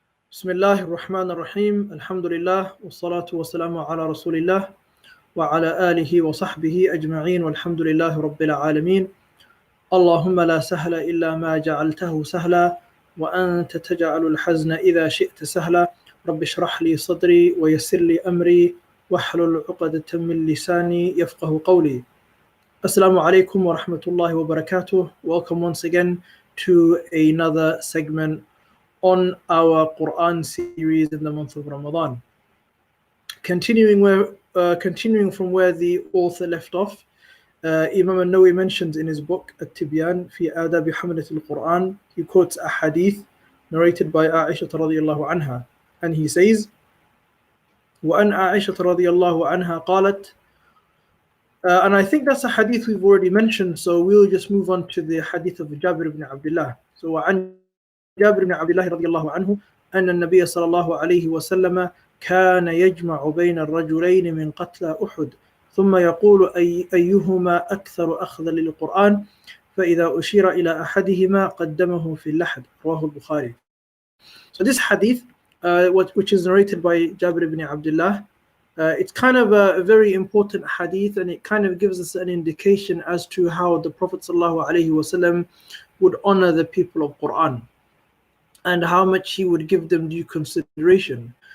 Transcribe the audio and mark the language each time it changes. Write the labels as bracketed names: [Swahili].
[Arabic] بسم الله الرحمن الرحيم الحمد لله والصلاة والسلام على رسول الله وعلى آله وصحبه أجمعين والحمد لله رب العالمين اللهم لا سهل إلا ما جعلته سهلا وأنت تجعل الحزن إذا شئت سهلا رب اشرح لي صدري ويسر لي أمري واحلل عقدة من لساني يفقه قولي. Assalamu alaikum wa rahmatullahi wa barakatuh. [English] Welcome once again to another segment on our Quran series in the month of Ramadan. Continuing from where the author left off, Imam al-Nawawi mentions in his book At-Tibyan fi Adab Hamalat al-Quran, he quotes a hadith narrated by Aisha radiyallahu anha, and he says, [Arabic] وَأَنْ عَائِشَةَ رَضِيَ اللَّهُ عَنْهَا قالت, [English] and I think that's a hadith we've already mentioned, so we'll just move on to the hadith of Jabir ibn Abdullah. So [Arabic] وعن جابر بن عبد الله رضي الله عنه أن النبي صلى الله عليه وسلم كان يجمع بين الرجلين من قتلى أحد ثم يقول أيهما أكثر أخذا للقرآن فإذا أشير إلى أحدهما قدمه في اللحد رواه البخاري. [English] So this hadith, which is narrated by Jabir ibn Abdullah, it's kind of a very important hadith, and it kind of gives us an indication as to how the Prophet ﷺ would honor the people of Quran and how much he would give them due consideration.